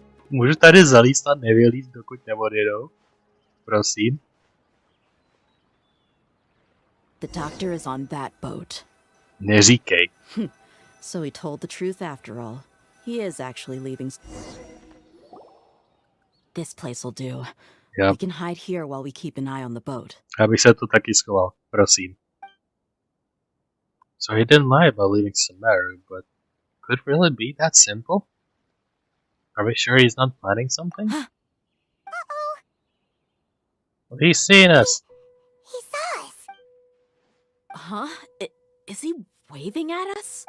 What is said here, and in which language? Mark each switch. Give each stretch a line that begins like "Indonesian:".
Czech: Můžu tady zalíst a nevylíst, dokud neodjedou? Prosím.
English: The doctor is on that boat.
Czech: Neříkej.
English: So he told the truth after all. He is actually leaving. This place will do. Yep. We can hide here while we keep an eye on the boat.
Czech: Abych se tu taky schoval, prosím.
English: So he didn't lie about leaving Sumeru, but could it really be that simple? Are we sure he's not planning something? Uh-oh. Well, he's seen us. He saw us. Huh? Is he waving at us?